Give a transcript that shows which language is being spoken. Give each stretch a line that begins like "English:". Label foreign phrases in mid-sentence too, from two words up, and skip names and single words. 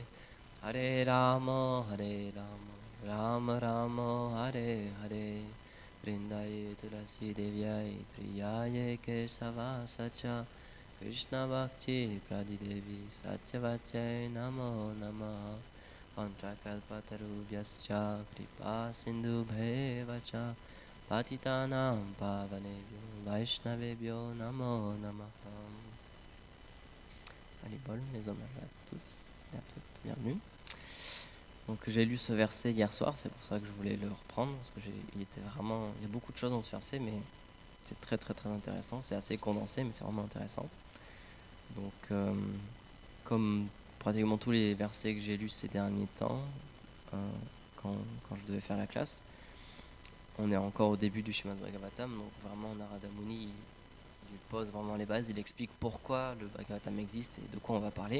Sanskrit: हरे राम राम राम हरे हरे वृन्दायै तुलसी देव्यै प्रियायै केशवस्य च कृष्ण भक्ति प्रदे देवि सत्यवत्यै नमो नमः वाञ्छाकल्पतरुभ्यश्च कृपा सिन्धुभ्य एव च पतितानां पावनेभ्यो वैष्णवेभ्यो नमो नमः.
French: Allez, bol, mes hommages à tous et à toutes, bienvenue. Donc j'ai lu ce verset hier soir, c'est pour ça que je voulais le reprendre, parce que il y a beaucoup de choses dans ce verset, mais c'est très très très intéressant, c'est assez condensé, mais c'est vraiment intéressant. Donc comme pratiquement tous les versets que j'ai lus ces derniers temps, quand je devais faire la classe, on est encore au début du Srimad Bhagavatam, donc vraiment Narada Muni il pose vraiment les bases, il explique pourquoi le Bhagavatam existe et de quoi on va parler.